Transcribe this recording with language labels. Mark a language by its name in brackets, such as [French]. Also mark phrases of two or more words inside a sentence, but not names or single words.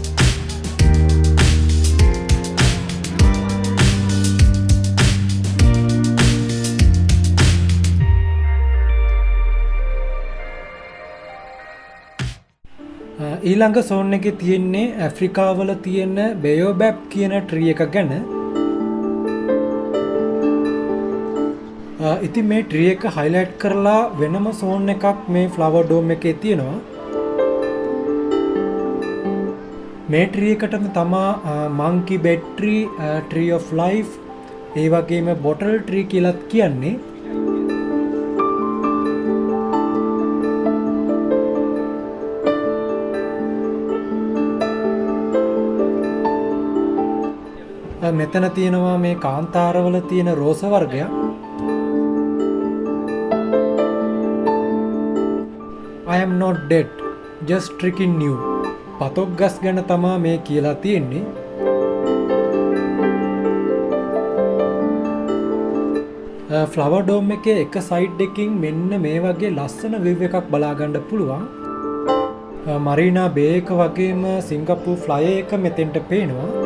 [Sinhala] ඊළඟ සෝන් එකේ තියෙන්නේ ඇෆ්‍රිකාවල තියෙන බයෝබැබ් කියන ට්‍රී එක ගැන. ඉතින් මේ ට්‍රී එක highlight කරලා වෙනම zone එකක් මේ flower dome එකේ තියෙනවා. මේ ට්‍රී එකටම තමා [English] monkey bed tree, tree of life, [Sinhala] ඒ වගේම [English] bottle tree [Sinhala] කියලාත් කියන්නේ. මෙතන තියෙනවා මේ කාන්තාරවල තියෙන රෝස වර්ගයක්. [English] I am not dead, just tricking you. [Sinhala] පතොක් ගස් ගැන තමා මේ කියලා තියෙන්නේ. ෆ්ලවර් ඩෝම් එකේ එක සයිඩ් එකකින් මෙන්න මේ වගේ ලස්සන view එකක් බලා ගන්න පුළුවන්. මරීනා බේ එක වගේම සිංගප්පූර් ෆ්ලයර් එක මෙතෙන්ට පේනවා.